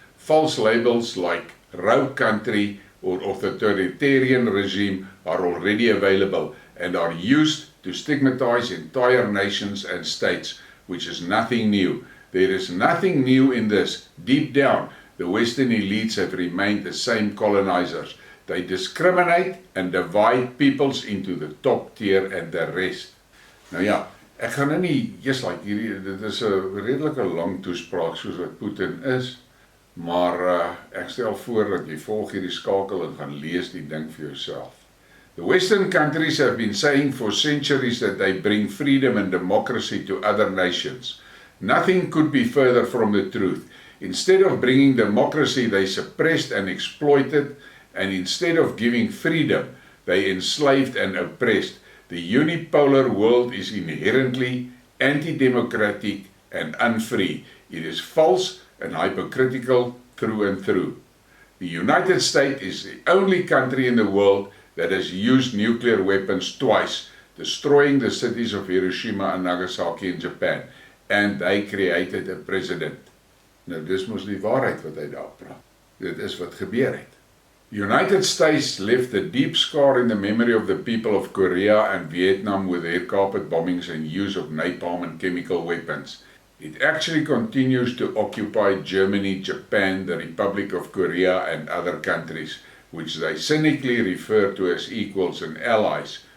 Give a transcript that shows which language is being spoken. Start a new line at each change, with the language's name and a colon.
English: False labels like rogue country or authoritarian regime are already available and are used to stigmatize entire nations and states, which is nothing new. There is nothing new in this. Deep down, the Western elites have remained the same colonizers. They discriminate and divide peoples into the top tier and the rest.
Afrikaans: Nou ja, ek gaan nou nie, dit is 'n redelike lang toespraak soos wat Putin is, maar ek stel voor dat jy volg hierdie skakel en gaan lees die ding vir jouself.
English: The Western countries have been saying for centuries that they bring freedom and democracy to other nations. Nothing could be further from the truth. Instead of bringing democracy, they suppressed and exploited, and instead of giving freedom, they enslaved and oppressed. The unipolar world is inherently anti-democratic and unfree. It is false and hypocritical through and through. The United States is the only country in the world that has used nuclear weapons twice, destroying the cities of Hiroshima and Nagasaki in Japan, and they created a president.
Afrikaans: Nou, dis mos die waarheid wat hy daar praat. Dit is wat gebeur het.
English: The United States left a deep scar in the memory of the people of Korea and Vietnam with their carpet bombings and use of napalm and chemical weapons. It actually continues to occupy Germany, Japan, the Republic of Korea and other countries, which they cynically refer to as equals and allies.